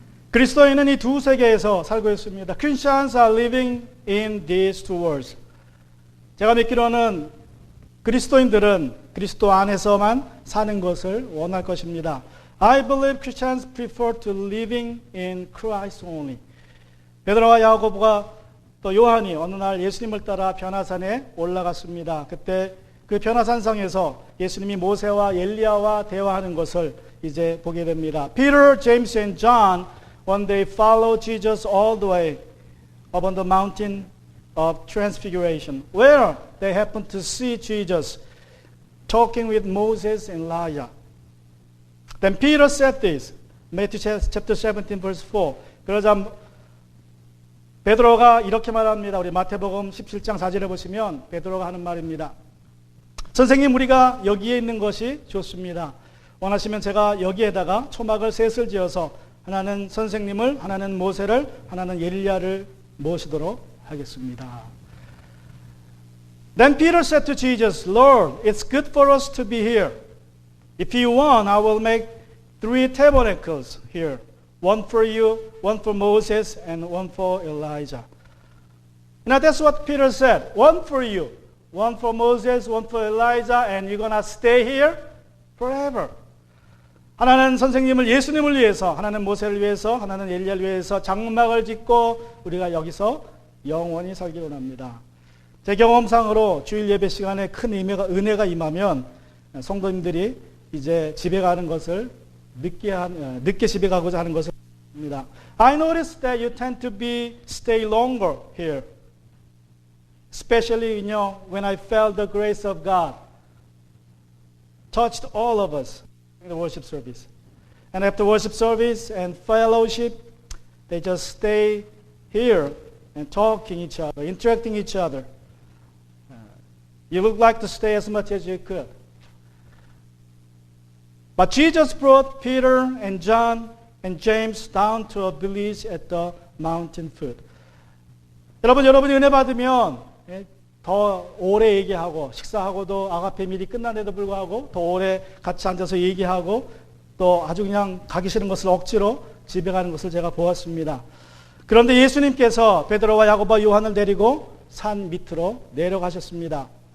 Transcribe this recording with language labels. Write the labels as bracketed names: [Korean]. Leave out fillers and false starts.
[Korean] 그리스도인은 이 두 세계에서 살고 있습니다. [English] Christians are living in these two worlds. [Korean] 제가 믿기로는 그리스도인들은 그리스도 안에서만 사는 것을 원할 것입니다. [English] I believe Christians prefer to living in Christ only. [Korean] 베드로와 야고보가 또 요한이 어느 날 예수님을 따라 변화산에 올라갔습니다. 그때 그 변화산상에서 예수님이 모세와 엘리야와 대화하는 것을 이제 보게 됩니다. [English] Peter, James, and John one day followed Jesus all the way up on the mountain of transfiguration, where they happened to see Jesus talking with Moses and Elijah. Then Peter said this, Matthew chapter 17 verse 4. [Korean] 그러자 베드로가 이렇게 말합니다. 우리 마태복음 17장 4절에 보시면 베드로가 하는 말입니다. 선생님, 우리가 여기에 있는 것이 좋습니다. 원하시면 제가 여기에다가 초막을 셋을 지어서 하나는 선생님을, 하나는 모세를, 하나는 엘리야를 모시도록 하겠습니다. [English] Then Peter said to Jesus, Lord, it's good for us to be here. If you want, I will make 3 tabernacles here. One for you, one for Moses, and one for Elijah. Now that's what Peter said. One for you, one for Moses, one for Elijah, and you're going to stay here forever. [Korean] 하나는 선생님을 예수님을 위해서, 하나는 모세를 위해서, 하나는 엘리야를 위해서 장막을 짓고 우리가 여기서 영원히 살기 원합니다. 제 경험상으로 주일 예배 시간에 큰 은혜가 임하면 성도님들이 이제 집에 가는 것을 늦게 집에 가고자 하는 것을 합니다. [English] I noticed that you tend to stay longer here. Especially, when I felt the grace of God touched all of us in the worship service. And after worship service and fellowship, they just stay here and talking each other, interacting each other. You would like to stay as much as you could. But Jesus brought Peter and John and James down to a village at the mountain foot. [Korean] 여러분이 은혜 받으면 더 오래 얘기하고 식사하고도 아가페 밀이 끝난데도 불구하고 더 오래 같이 앉아서 얘기하고 또 아주 그냥 가기 싫은 것을 억지로 집에 가는 것을 제가 보았습니다. 그런데 예수님께서 베드로와 야고보와 요한을 데리고 산 밑으로 내려가셨습니다.